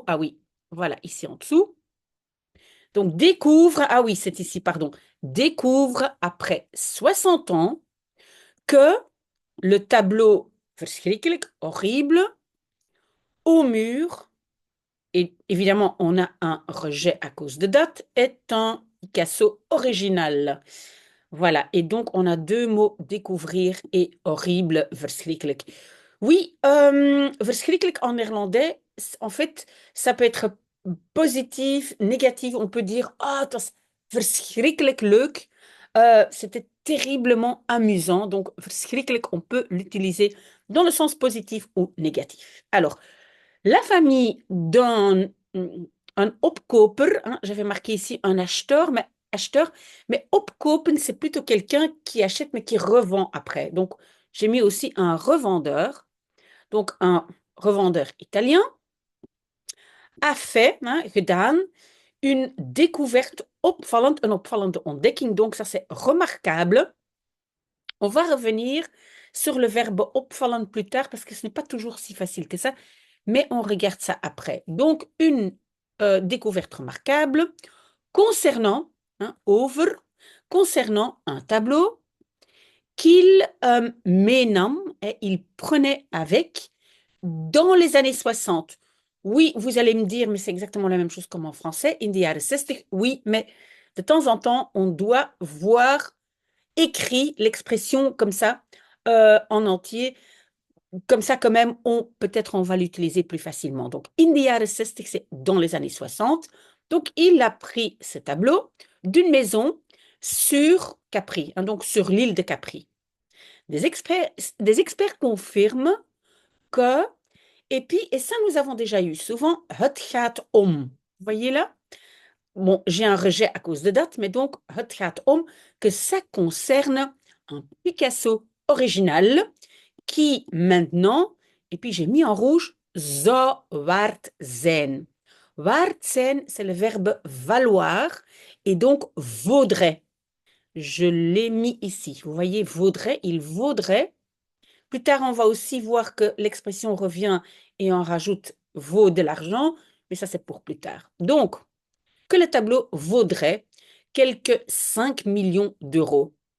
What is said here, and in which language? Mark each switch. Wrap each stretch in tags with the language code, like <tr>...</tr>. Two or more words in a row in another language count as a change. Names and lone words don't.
<fr>Ah oui, voilà, ici en dessous. Donc, découvre, ah oui, c'est ici, pardon, découvre après 60 ans que le tableau verschrikkelijk, horrible, au mur, et évidemment, on a un rejet à cause de date, est un Picasso original. Voilà, et donc on a deux mots, découvrir et horrible, verschrikkelijk. Oui, verschrikkelijk en néerlandais, en fait, ça peut être positif, négatif. On peut dire,</fr> <nl>ah, het was verschrikkelijk leuk.</nl> <fr>C'était terriblement amusant. Donc, verschrikkelijk, on peut l'utiliser dans le sens positif ou négatif. Alors, la famille d'un un opkoper, hein, j'avais marqué ici un acheteur, mais opkopen, c'est plutôt quelqu'un qui achète mais qui revend après. Donc, j'ai mis aussi un revendeur. Donc, un revendeur italien a fait, hein, gedaan, une découverte opvallend,</fr> <nl>een opvallende ontdekking.</nl> <fr>Donc, ça, c'est remarquable. On va revenir sur le verbe opvallend plus tard parce que ce n'est pas toujours si facile que ça, mais on regarde ça après. Donc, une découverte remarquable concernant, hein, over, concernant un tableau qu'il meenam, et il prenait avec dans les années 60. Oui, vous allez me dire, mais c'est exactement la même chose comme en français,</fr> <nl>in the jaren 60.</nl> <fr>Oui, mais de temps en temps, on doit voir écrit l'expression comme ça en entier. Comme ça, quand même, peut-être on va l'utiliser plus facilement. Donc,</fr> <nl>in the jaren 60,</nl> <fr>c'est dans les années 60. Donc, il a pris ce tableau d'une maison sur Capri, hein, donc sur l'île de Capri. Des experts, des experts confirment que, et puis, et ça nous avons déjà eu souvent,</fr> <nl>het gaat om.</nl> <fr>Vous voyez là? Bon, j'ai un rejet à cause de date, mais donc,</fr> <nl>het gaat om,</nl> <fr>que ça concerne un Picasso original qui maintenant, et puis j'ai mis en rouge,</fr> <nl>zou waard zijn. Waard zijn,</nl> <fr>c'est le verbe valoir, et donc vaudrait. Je l'ai mis ici. Vous voyez, vaudrait, il vaudrait. Plus tard, on va aussi voir que l'expression revient et on rajoute vaut de l'argent, mais ça, c'est pour plus tard. Donc, que le tableau vaudrait quelques 5 millions d'euros.</fr>